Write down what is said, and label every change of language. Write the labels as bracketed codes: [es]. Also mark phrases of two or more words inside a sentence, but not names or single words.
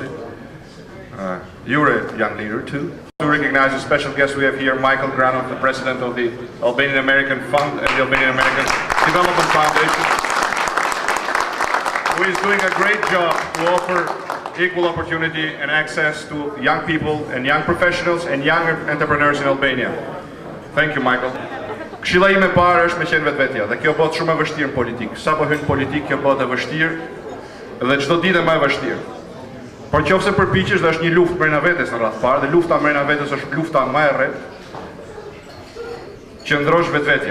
[en] You're a young leader too. To recognize a special guest we have here, Michael Granov, the president of the Albanian American Fund and the Albanian American Development Foundation, who is doing a great job to offer equal opportunity and access to young people and young professionals and young entrepreneurs in Albania. Thank you, Michael. [sq] Këshilla ime e parë është me qenë vetvetja, dhe kjo bëhet shumë e vështirë në politikë. Sa po hyn politikë, kjo bëhet e vështirë dhe çdo ditë më e vështirë. Por nëse përpiqesh, dhe është një luftë brenda vetes në radhë parë, dhe lufta brenda vetes është lufta më e rrethë, qëndrosh vetvetja.